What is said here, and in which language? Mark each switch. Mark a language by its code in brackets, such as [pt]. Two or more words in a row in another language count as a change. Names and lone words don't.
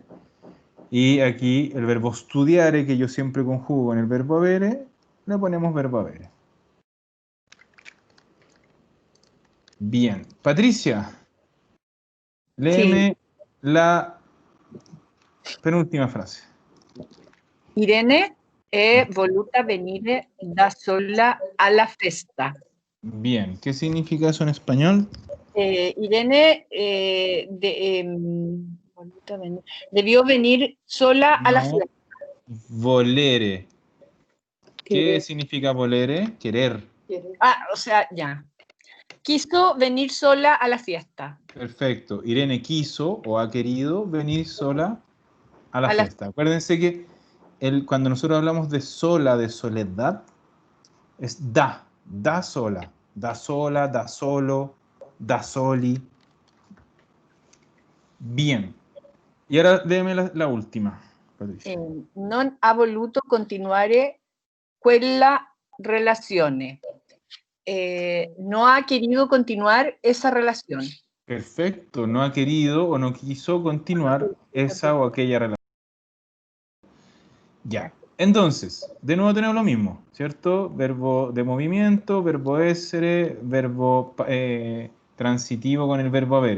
[es] Y aquí el verbo studiare, que yo siempre conjugo con el verbo avere, le ponemos verbo avere. Bien. Patricia, léeme la penúltima frase. [it] Irene è voluta venire da sola alla festa. [es] Bien. ¿Qué significa eso en español? Irene debió venir sola a la No. fiesta. Volere. ¿Qué Querer. significa volere? Querer. Ah, o sea, ya. Quiso venir sola a la fiesta. Perfecto. Irene quiso o ha querido venir sola a la A la- fiesta. Acuérdense que cuando nosotros hablamos de sola, de soledad, es [it] da sola, da solo, da soli. [es] Bien. Y ahora léeme la última, Patricia. [it] non ha voluto continuare quella relazione. [es] no ha querido continuar esa relación. Perfecto, no ha querido o no quiso continuar esa o aquella relación. Ya, entonces, de nuevo tenemos lo mismo, ¿cierto? Verbo de movimiento, verbo essere, verbo transitivo con el verbo haber.